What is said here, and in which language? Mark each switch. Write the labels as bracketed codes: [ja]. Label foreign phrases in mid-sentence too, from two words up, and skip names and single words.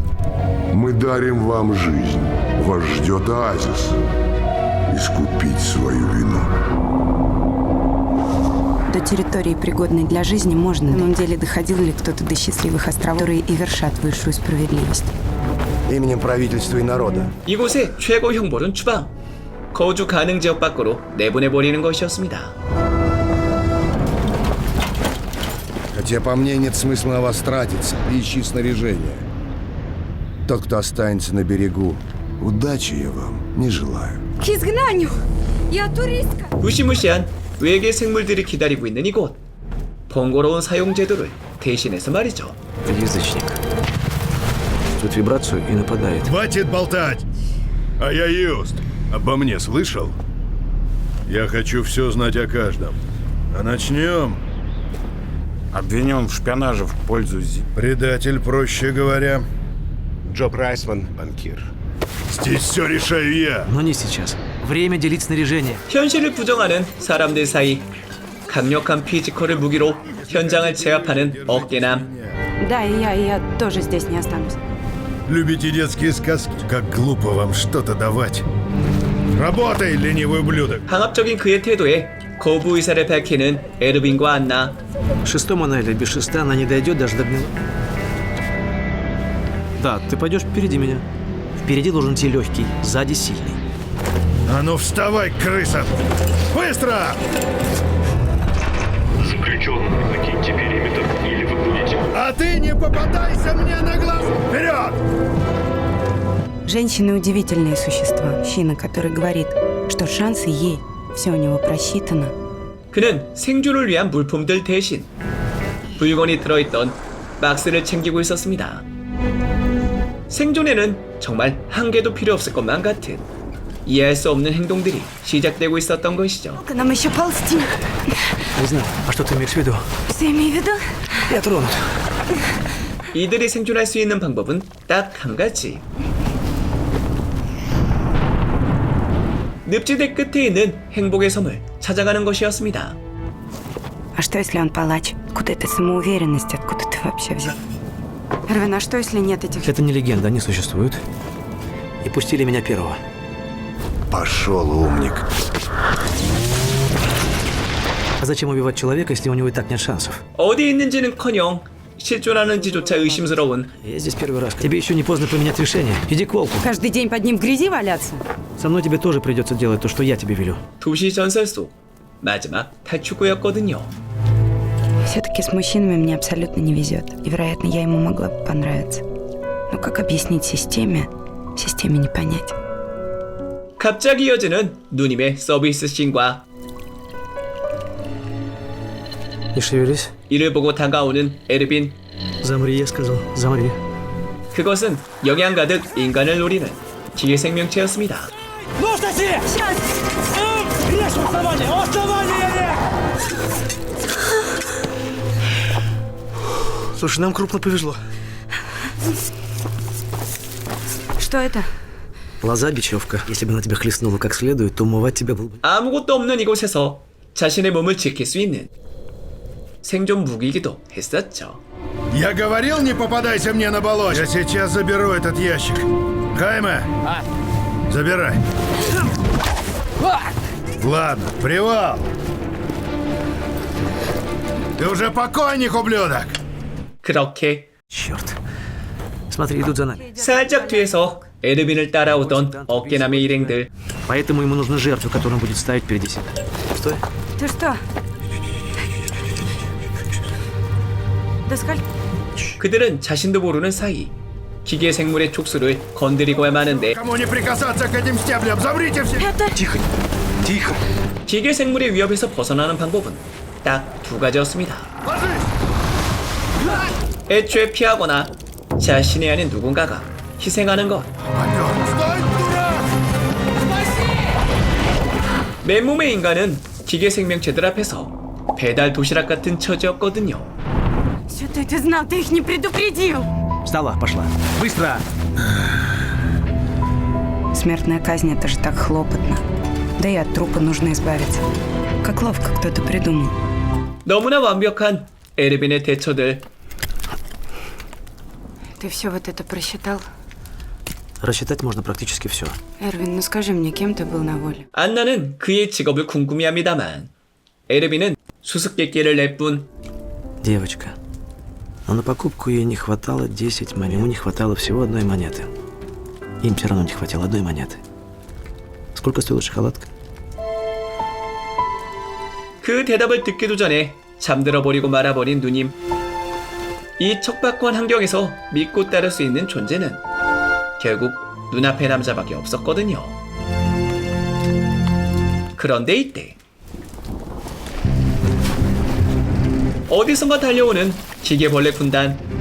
[ru] Мы дарим вам жизнь. Вас ждет оазис. Искупить свою вину. До территории, пригодной для жизни, можно. На самом деле, доходил ли кто-то до счастливых островов, которые и вершат высшую справедливость? Именем правительства и народа. [ko] 이곳의 최고 형벌은 추방, 거주 가능 지역 밖으로 내보내버리는 것이었습니다. [ru] Хотя по мне нет смысла на вас тратиться. Ищи снаряжение. Тот, кто останется на берегу, удачи я вам не желаю. К изгнанию! Я туристка! [ko] 무시무시한 외계 생물들이 기다리고 있는 이곳. 번거로운 사용 제도를 대신해서 말이죠. [ru] Язычник. Чувствует вибрацию и нападает. Хватит болтать! А я Юст. Обо мне слышал? Я хочу все знать о каждом. А начнем. Обвинен в шпионаже в пользу Предатель, проще говоря. Джо Прайсман, банкир. Здесь все решаю я. Но не сейчас. Время делить снаряжение. [ko] 현실을 부정하는 사람들 사이 강력한 피지컬을 무기로 현장을 제압하는 어깨남. [ru] Да, и я тоже здесь не останусь. Любите детские сказки? Как глупо вам что-то давать. Работай, ленивый ублюдок. [ko] 강압적인 그의 태도에 거부 의사를 밝히는 에르빈과 안나. [ru] Шестом она или без шеста, она не дойдет даже до гнила. Да, ты пойдешь впереди меня. Впереди должен идти легкий, сзади сильный. А ну вставай, крыса! Быстро! Заключенные, покиньте периметр, или вы будете... А ты не попадайся мне на глаз! Вперед! Женщины — удивительные существа. Мужчина, который говорит, что шансы ей, все у него просчитано. [ko] 그는 생존을 위한 물품들 대신 물건이 들어있던 박스를 챙기고 있었습니다. 생존에는 정말 한 개도 필요 없을 것만 같은 이해할 수 없는 행동들이 시작되고 있었던 것이죠. [ru] Нам еще ползти. Не знаю, а что ты имеешь в виду? Что имею в виду? Я тронут. [ko] 이들이 생존할 수 있는 방법은 딱 한 가지. 늪지대 끝에 있는 행복의 섬을 찾아가는 것이었습니다. [ru] А что, если он палач? Откуда эта самоуверенность? Откуда ты вообще взял? Эрвин, а что, если нет этих... Это не легенда, они существуют. И пустили меня первого. Пошел, умник. А зачем убивать человека, если у него и так нет шансов? [ko] 어디 있는지는커녕 실존하는지조차 의심스러운. [ru] Я здесь первый раз. Тебе еще не поздно поменять решение. Иди к волку. Каждый день под ним в грязи валяться? Со мной тебе тоже придется делать то, что я тебе велю. [ko] 도시 전설 속 마지막 탈출구였거든요. [ru] Все-таки с мужчинами мне абсолютно не везет. И, вероятно, я ему могла бы понравиться. Но как объяснить системе не понять. [ko] 갑자기 이어지는 누님의 서비스 씬과 [ru] Не шевелись. [ko] 이를 보고 다가오는 에르빈. [ru] Замри, я сказал. Замри. [ko] 그것은 영양 가득 인간을 노리는 기계 생명체였습니다. [ru] Слушай, нам крупно повезло. Что это? Лоза, бечевка. Если бы она тебя хлестнула как следует, то умывать тебя было бы... [ko] 아무것도 없는 이곳에서 자신의 몸을 지킬 수 있는 생존 무기이기도 했었죠. [ru] Я говорил, не попадайся мне на болоте. Я сейчас заберу этот ящик. Хайме, забирай. Ладно, привал. Ты уже покойник, ублюдок. [ko] 그렇게 [ru] Черт. Смотри, идут за нами. [ko] 살짝 뒤에서 에르빈을 따라오던 어깨남의 일행들. [ru] Поэтому ему нужна жертва, которую он будет ставить впереди себя. Стой. Ты что? Да сколько? [ko] 그들은 자신도 모르는 사이 기계 생물의 촉수를 건드리고야 마는데 [ru] Кому не прикасаться к этим стеблям? Замрите все. Тихо. Тихо. [ko] 기계 생물의 위협에서 벗어나는 방법은 딱 두 가지였습니다. 애초에 피하거나 자신이 아닌 누군가가 희생하는 것. 맨몸의 인간은 기계 생명체들 앞에서 배달 도시락 같은 처지였거든요. [ru] Что ты знал? Ты их не предупредил. Встала, пошла. Быстро! Смертная казнь — это же так хлопотно. Да и от трупа нужно избавиться. Как ловко кто-то придумал. [ko] 너무나 완벽한 에르빈의 대처들. [ru] Ты все вот это просчитал? Рассчитать можно практически все. Эрвин, ну скажи мне, кем ты был на воле? [ko] 안나는 그의 직업을 궁금해합니다만 에르빈은 수수께끼를 낼 뿐. [ru] Девочка. Но на покупку ей не хватало 10 монет. Ему не хватало всего одной монеты. Им все равно не хватило одной монеты. Сколько стоила шоколадка? [ko] 그 대답을 듣기도 전에 잠들어버리고 말아버린 누님. 이 척박한 환경에서 믿고 따를 수 있는 존재는 결국 눈앞의 남자밖에 없었거든요. 그런데 이때 어디선가 달려오는 기계벌레 군단.